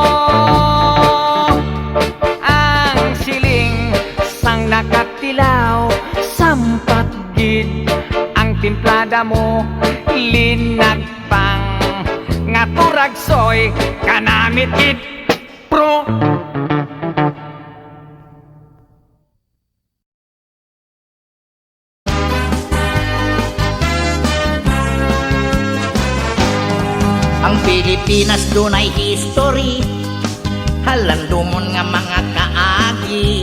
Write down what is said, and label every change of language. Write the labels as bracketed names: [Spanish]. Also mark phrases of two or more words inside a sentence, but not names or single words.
[Hiligaynon] Ang siling sang nakatilaw, sampat gid ang timplada mo, linagpang nga turagsoy, kanamit gid pro. [Cebuano] Ang Pilipinas dunay history, halandumon nga mga kaagi.